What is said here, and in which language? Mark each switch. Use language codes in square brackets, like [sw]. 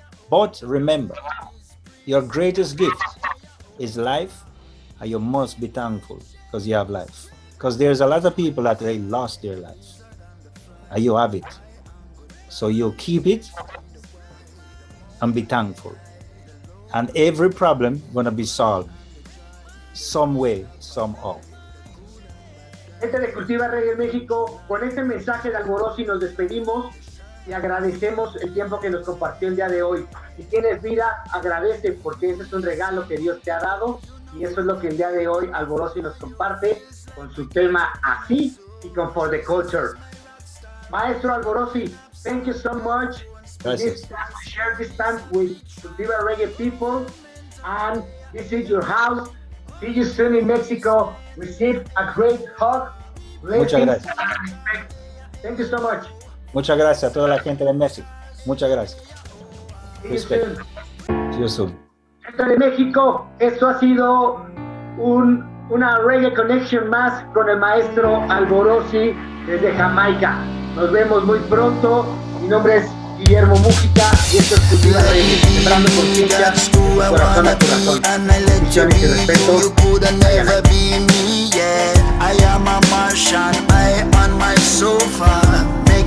[en] But remember, your greatest gift is life, and you must be thankful because you have life. Because there's a lot of people that they lost their life, and you have it. So you keep it and be thankful. And every problem gonna be solved some way, somehow. [es] Gente de Cultiva Reggae México, con este mensaje de Alborosie nos despedimos y agradecemos el tiempo que nos compartió el día de hoy. Si tienes vida, agradece porque ese es un regalo que Dios te ha dado y eso es lo que el día de hoy Alborosie nos comparte con su tema Así y con For the Culture. [en] Maestro Alborosie, thank you so much. [es] Gracias. [en] To share this time with Cultiva Reggae people, and this is your house. See you soon in Mexico. Receive a great hug. [es] Muchas gracias. [en] Thank you so much. [es] Muchas gracias a toda la gente de México. Muchas gracias. [en] See you soon. See you soon. [es] Gente de México, esto ha sido una Reggae Connection más con el maestro Alborosie desde Jamaica. Nos vemos muy pronto. Mi nombre es Guillermo Mújica y esto es Cultiva Reggae, Sembrando Conciencia, corazón a corazón. Misiones y respeto. [en] I am a Martian, I on my sofa.